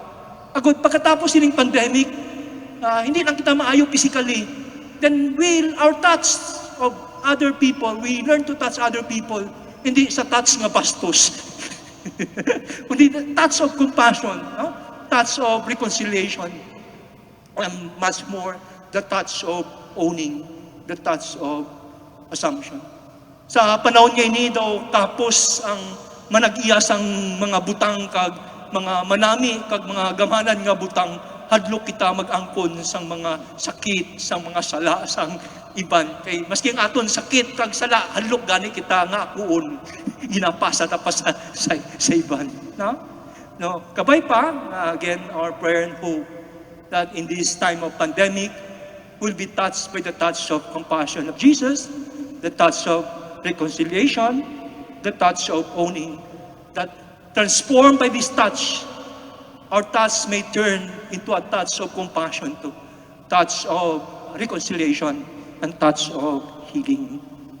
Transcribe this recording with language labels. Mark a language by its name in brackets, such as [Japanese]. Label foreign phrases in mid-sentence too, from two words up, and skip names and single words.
[Hiligaynon] Agod, pagkatapos sining pandemic, hindi lang kita maayo [English] physically, then our touch of other people, we learn to touch other people, [Hiligaynon] hindi sa touch nga bastos. [English] Kundi touch of compassion, no? Touch of reconciliation, and much more, the touch of owning, the touch of assumption. [Hiligaynon] Sa panahon ngayon ni daw, tapos ang manag-iyas ang mga butang kag mga manami kag mga gamanan nga butang, hadlok kita mag-angkon sang mga sakit, sang mga sala, sang iban. Kay maski ang aton sakit kag sala, hadlok gani kita nga akuon. Ginapasa tapos sa iban. No? Kabay pa, [English] again, our prayer and hope that in this time of pandemic, we'll be touched by the touch of compassion of Jesus, the touch of reconciliation, the touch of owning, that transformed by this touch, our touch may turn into a touch of compassion, to touch of reconciliation, and touch of healing.